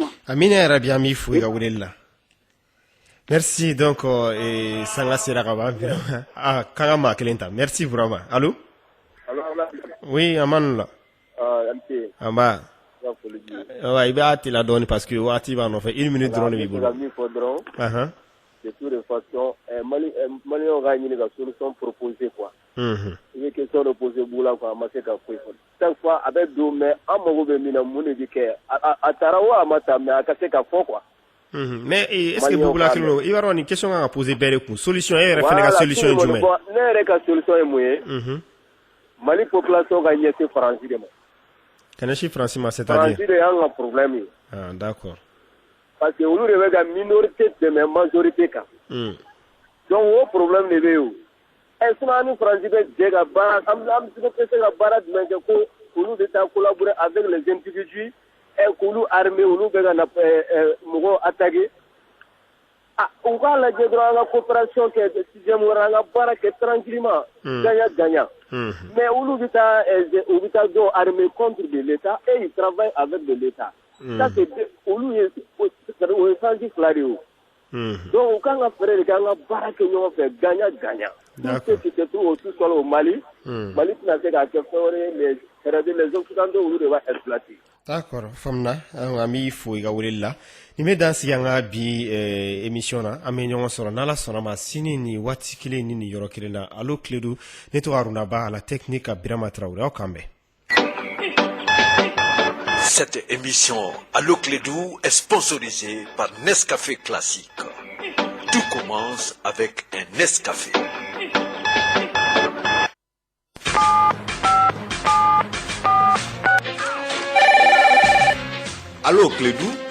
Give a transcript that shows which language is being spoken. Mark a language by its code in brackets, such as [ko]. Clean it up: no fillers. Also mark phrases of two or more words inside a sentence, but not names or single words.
[bm] amina yarabi an b'i fo i ka weleli la [fr] merci donc [bm] sanga sera ka ban vraiment kan ka maa kelen ta [fr] merci vraiment allo oui [bm] amanu la an b'a i b'a teliya dɔɔni [fr] parce que [bm] waati b'a nɔfɛ 1 minute dɔrɔn de b'i bolo [fr] de toute façon [bm] maliyɛnw k'a ɲini ka [fr] solution proposer quoi [bm] i bɛ [fr] question de poser [bm] Bugula quoi a ma se ka foyi fɔ [fr] chaque fois [bm] a bɛ don mais an mago bɛ min na mun de bɛ kɛ a taara wa a ma taa mais a ka se ka fɔ quoi [fr] mais est-ce que [bm] Bugula kelen don i b'a dɔn nin question kan ka poser bɛɛ de kun solution e yɛrɛ fana ka solution ye jumɛn ne yɛrɛ ka solution ye mun ye Mali population ka ɲɛsin Faransi de ma ka ɲɛsin Faransi ma [fr] c'est-à-dire [bm] Faransi de y'an ka problème ye d'accord [fr] parce que [bm] olu de bɛ ka minorité dɛmɛ majorité kan donc o problème de bɛ yen o sinon an ni Faransi bɛ jɛ ka baara an bɛ se ka baara jumɛn kɛ ko olu de taa [fr] collaborer avec les individus [bm] k'olu armé olu bɛ ka na mɔgɔw attaquer u k'a lajɛ dɔrɔn an ka coopération kɛ sixième wɛrɛ an ka baara kɛ [fr] tranquillement gagnant gagnant [bm] mais olu bɛ taa dɔw [fr] armé contre de l'État et ils travaillent avec de l'État ça c'est [bm] olu ye o ye sanji fila de o donc u kan ka fɛrɛ de kɛ an ka baara kɛ ɲɔgɔn fɛ [fr] gagnant gagnant tout ce qui se trouve au sous-sol au Mali Mali [bm] tɛna se k'a kɛ fɛn wɛrɛ ye [fr] les Occidentaux [bm] olu de b'a exploiter d'accord famna an b'i fo i ka weleli la nin bɛ dan sigi an ka bi émission na an bɛ ɲɔgɔn sɔrɔ n'Ala sɔnna ma sini ni waati kelen ni nin yɔrɔ kelen na allo Clédou ne tɔgɔ Aruna Ba [fr] à la technique [bm] Birama Traoré aw k'an bɛn. [fr] Cette émission Allo Clédou est sponsorisée par Nescafé Classique. Tout commence avec un Nescafé. Allo Clédou.